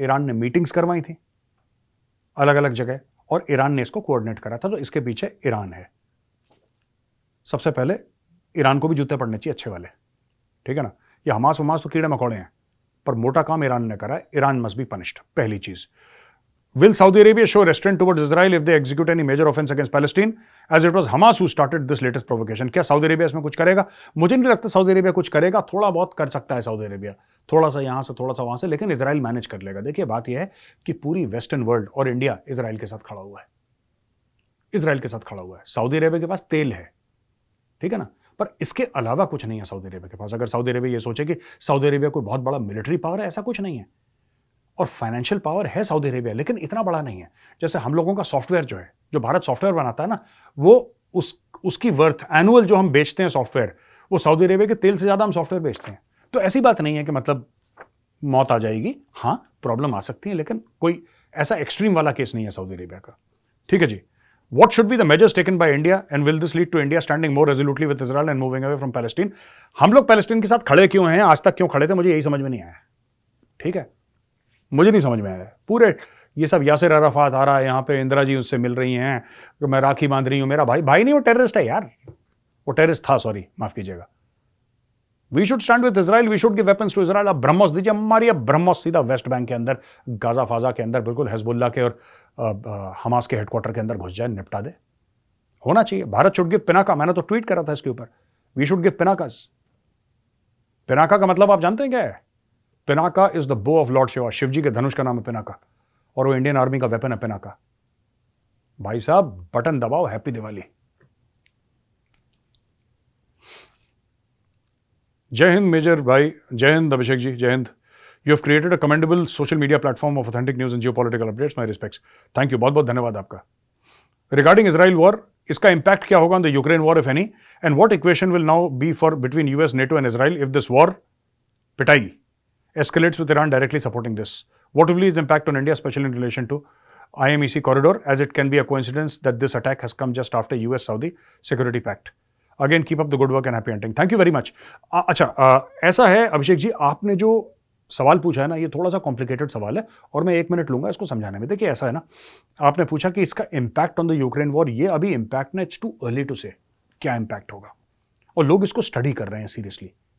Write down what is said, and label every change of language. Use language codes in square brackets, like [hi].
[hi] Iran ने meetings करवाई थी अलग अलग जगह, और ईरान ने इसको कोऑर्डिनेट करा था, तो इसके पीछे ईरान है। सबसे पहले ईरान को भी जूते पड़ने चाहिए अच्छे वाले, ठीक है ना। ये हमास तो कीड़े मकोड़े हैं, पर मोटा काम ईरान ने करा है, [en] Iran must be punished, [hi] पहली चीज। [en] Will Saudi Arabia show restraint towards Israel if they execute any major offense against Palestine, as it was Hamas who started this latest provocation? [hi] क्या सऊदी अरेबिया इसमें कुछ करेगा? मुझे नहीं लगता सऊदी अरेबिया कुछ करेगा, थोड़ा बहुत कर सकता है सऊदी अरेबिया, थोड़ा सा यहां से थोड़ा सा वहां से, लेकिन इजराइल मैनेज कर लेगा। देखिए बात यह है कि पूरी वेस्टर्न वर्ल्ड और इंडिया इजराइल के साथ खड़ा हुआ है, इजराइल के साथ खड़ा हुआ है। सऊदी अरेबिया के पास तेल है, ठीक है ना, पर इसके अलावा कुछ नहीं है सऊदी अरेबिया के पास। अगर सऊदी अरेबिया ये सोचे कि सऊदी अरेबिया कोई बहुत बड़ा मिलिट्री पावर है, ऐसा कुछ नहीं है। और फाइनेंशियल पावर है सऊदी अरेबिया, लेकिन इतना बड़ा नहीं है। जैसे हम लोगों का सॉफ्टवेयर जो है, जो भारत सॉफ्टवेयर बनाता है ना, वो उसकी वर्थ एनुअल जो हम बेचते हैं सॉफ्टवेयर, वो सऊदी अरेबिया के तेल से ज्यादा हम सॉफ्टवेयर बेचते हैं। तो ऐसी बात नहीं है कि मतलब मौत आ जाएगी, हाँ प्रॉब्लम आ सकती है, लेकिन कोई ऐसा एक्सट्रीम वाला केस नहीं है सऊदी अरेबिया का, ठीक है जी। [en] What should be the measures taken by India and will this lead to India standing more resolutely with Israel and moving away from Palestine? [hi] हम लोग पैलेस्टीन के साथ खड़े क्यों हैं, आज तक क्यों खड़े थे, मुझे यही समझ में नहीं आया, ठीक है, मुझे नहीं समझ में आया। पूरे ये सब यासिर अराफात आ रहा है यहाँ पे, इंदिरा जी उससे मिल रही हैं, तो मैं राखी बांध रही हूँ, मेरा भाई नहीं, वो टेररिस्ट है यार, वो टेररिस्ट था, सॉरी माफ कीजिएगा। [en] We should stand with Israel, we should give weapons to Israel. [hi] अब ब्रह्मोस दीजिए हमारी, अब ब्रह्मोस सीधा वेस्ट बैंक के अंदर, गाजा फाजा के अंदर, बिल्कुल हिजबुल्लाह के और हमास के हेडक्वार्टर के अंदर घुस जाए, निपटा दे, होना चाहिए। भारत [en] should give Pinaka, [hi] मैंने तो ट्वीट करा था इसके ऊपर, [en] We should give Pinakas. [hi] पिनाका का मतलब आप जानते हैं क्या है? [en] Pinaka is the bow of lord Shiva, [hi] शिव जी के धनुष का नाम है पिनाका, और वो इंडियन आर्मी का वेपन है पिनाका। भाई साहब बटन दबाओ, हैप्पी दिवाली। जय हिंद मेजर भाई, जय हिंद अभिषेक जी, जय Hind. [en] You have created a commendable social media platform of authentic news and geopolitical updates. My respects. Thank you. [hi] बहुत बहुत धन्यवाद आपका. [en] Regarding Israel war, [hi] इसका [en] impact [hi] क्या होगा [en] on the Ukraine war if any, and what equation will now be for between US, NATO and Israel if this war, पिटाई, escalates with Iran directly supporting this? What will be its impact on India, especially in relation to IMEC corridor, as it can be a coincidence that this attack has come just after US-Saudi security pact. Again, keep up the good work and happy hunting. Thank you very much. [hi] अच्छा, ऐसा है अभिषेक जी, आपने जो सवाल पूछा है ना, ये थोड़ा सा कॉम्प्लिकेटेड सवाल है और मैं 1 मिनट लूंगा इसको समझाने में. देखिए ऐसा है ना, आपने पूछा कि इसका [en] impact on the Ukraine war, [hi] ये अभी इम्पैक्ट ना, [en] it's too early to say [hi] क्या इम्पैक्ट होगा, और लोग इसको स्टडी कर रहे हैं सीरियसली.